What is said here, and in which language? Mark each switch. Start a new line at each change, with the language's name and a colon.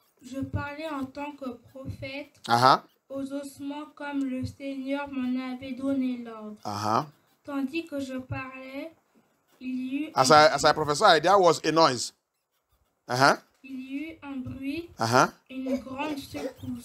French: Je parlais en tant que prophète aux ossements comme le Seigneur m'en avait donné l'ordre. Tandis que je parlais, il y eut
English: as I prophesied, there was a noise.
French: Il y eut un bruit, une grande secousse.